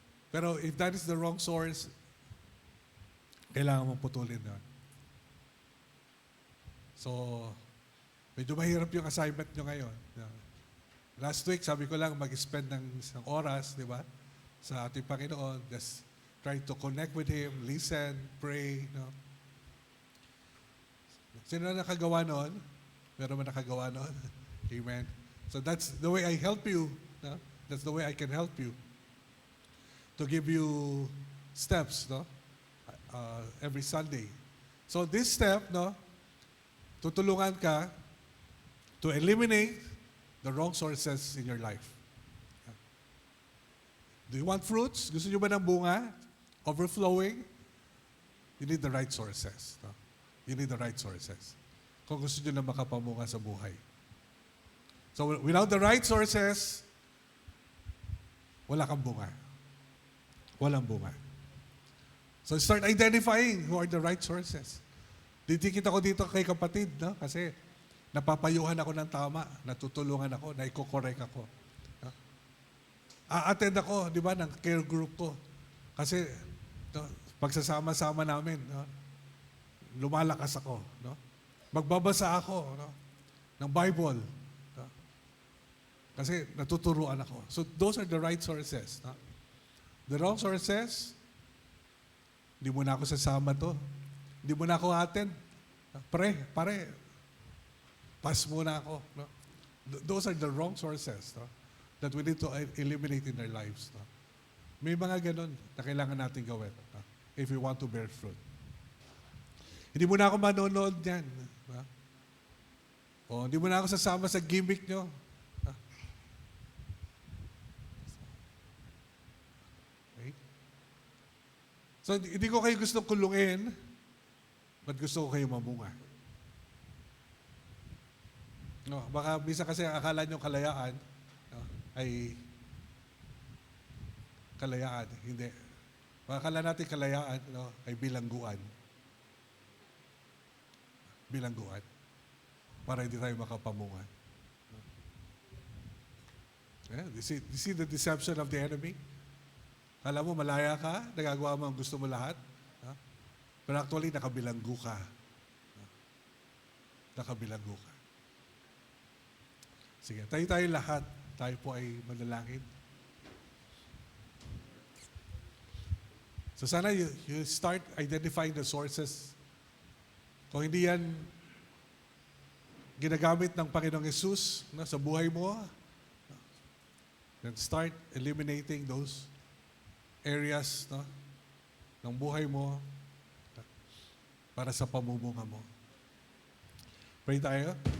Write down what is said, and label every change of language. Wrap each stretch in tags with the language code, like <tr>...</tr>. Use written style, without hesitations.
<en>Pero if that is the wrong source,</en> <tl>kailangan mong putulin na. So, medyo mahirap yung assignment nyo ngayon. Last week, sabi ko lang, mag-spend ng isang oras, di ba? Sa ating Panginoon.</tl> <en>Just try to connect with Him, listen, pray, no?</en> <tl>Sino na nakagawa noon? Meron man nakagawa noon? Amen.</tl> <en>So that's the way I help you. No? That's the way I can help you. To give you steps, no? Every Sunday. So this step, no?</en> <tl>Tutulungan ka</tl> <en>to eliminate the wrong sources in your life. Do you want fruits?</en> <tl>Gusto nyo ba ng bunga?</tl> <en>Overflowing? You need the right sources. No? You need the right sources.</en> <tl>Kung gusto nyo na makapamunga sa buhay.</tl> <en>So without the right sources,</en> <tl>wala kang bunga. Walang bunga.</tl> <en>So start identifying who are the right sources.</en> <tl>Didikit ako dito kay kapatid, no? Kasi napapayuhan ako ng tama, natutulungan ako, naiko-correct ako. No? A-attend ako, di ba, ng care group ko. Kasi no, pagsasama-sama namin, no, lumalakas ako. No? Magbabasa ako no, ng Bible. No? Kasi natuturuan ako.</tl> <en>So those are the right sources.</en> <tl>No? The wrong sources, hindi mo na ako sasama to. Hindi mo na ako attend. Pare, pass muna ako. No?</tl> <en>Those are the wrong sources no? That we need to eliminate in our lives. No?</en> <tl>May mga ganun na kailangan natin gawin no?</tl> <en>If we want to bear fruit.</en> <tl>Hindi mo na ako manonood dyan. No? O, hindi mo na ako sasama sa gimmick nyo. No? Okay? So, hindi ko kayo gustong kulungin, but gusto ko kayo mamunga. No, baka bisa kasi akala nyo kalayaan, no, ay kalayaan. Hindi. Baka akala natin kalayaan, no, ay bilangguan. Bilangguan. Para hindi tayo makapamungan.</tl> <en>Yeah, you see the deception of the enemy?</en> <tl>Kala mo, malaya ka, nagagawa mo ang gusto mo lahat. No? Pero actually, nakabilanggo ka. No? Nakabilanggo ka. Sige, tayo lahat. Tayo po ay manalangin.</tl> <en>So sana you start identifying the sources.</en> <tl>Kung hindi yan ginagamit ng Panginoong Yesus, no, sa buhay mo,</tl> <en>then start eliminating those areas,</en> <tl>no, ng buhay mo para sa pamumuno mo. Pray tayo.</tl>